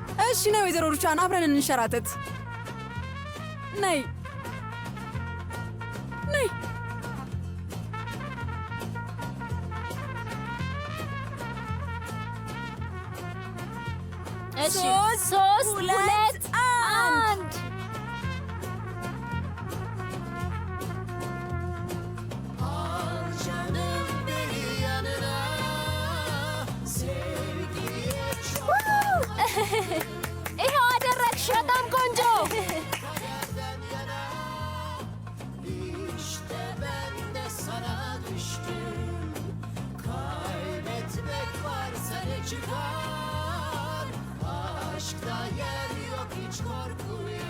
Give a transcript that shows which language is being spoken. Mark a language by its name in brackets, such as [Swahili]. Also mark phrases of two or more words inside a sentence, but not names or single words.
[Amharic] እሺ ነው ወይዘሮ ሩቻን አብረን እንሸራተት። ነይ ነይ። እሺ 3 2 1 [Turkish] Al canım beni yanına, sevgiye çok [Amharic] ይሄው አደረግሽ። በጣም ቆንጆ። [Turkish] kaderden yana. İşte ben de sana düştüm. Kaybetmek varsa ne çıkar? Aşkta yer yok hiç korkuya.